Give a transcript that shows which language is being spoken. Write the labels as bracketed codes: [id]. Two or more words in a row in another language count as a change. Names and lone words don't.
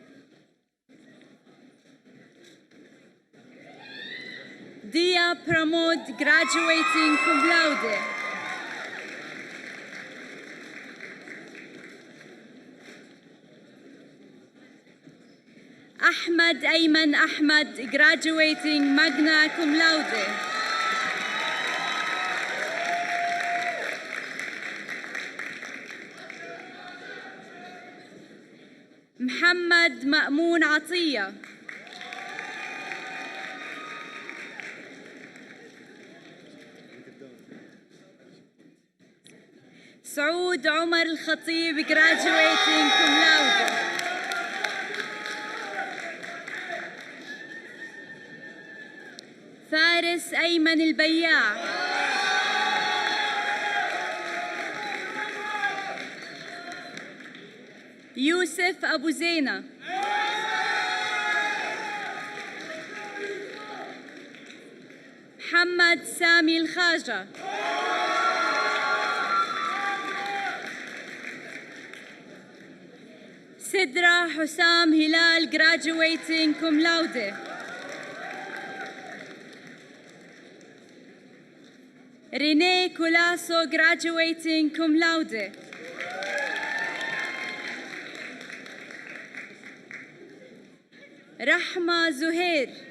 [en] Dia Pramod, graduating [la] cum laude. [en] Ahmad Ayman Ahmad, graduating [la] magna cum laude. [en] Muhammad Ma'moon Atiyah. Saoud Omar Al-Khatib, graduating [la] cum laude. [en] فارس أيمن البياع. يوسف أبو زينة. محمد سامي الخاجة. سدرة حسام هلال, graduating [la] cum laude. [en] Renee Colasso, graduating [la] cum laude. [en] Rahma Zuhair.